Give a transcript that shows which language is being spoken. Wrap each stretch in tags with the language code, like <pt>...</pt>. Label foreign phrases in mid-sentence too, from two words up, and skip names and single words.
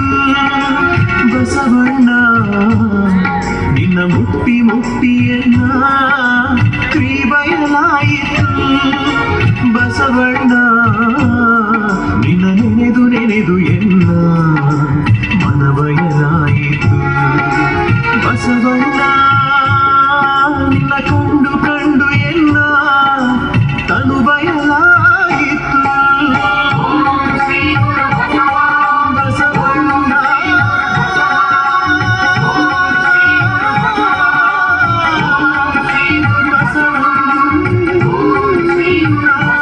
<kn>ಬಸವಣ್ಣ ನಿನ್ನ ಮುಟ್ಟಿ ಮುಟ್ಟಿ ಎನ್ನ ಕೈ ಬಯಲಾಯಿತು ಬಸವಣ್ಣ ನಿನ್ನ ನೆನೆದು ನೆನೆದು ಎನ್ನ ಮನ ಬಯಲಾಯಿತು ಬಸವಣ್ಣ ನಿನ್ನ ಕಂಡು ಕಂಡು ಎನ್ನ ತನು ಬಯಲಾಯಿತು</kn> <sa>ओम श्री गुरु बसवा</sa> <kn>ಬಸವಣ್ಣ</kn> <sa>ओम श्री गुरु बसवा ओम श्री गुरु</sa>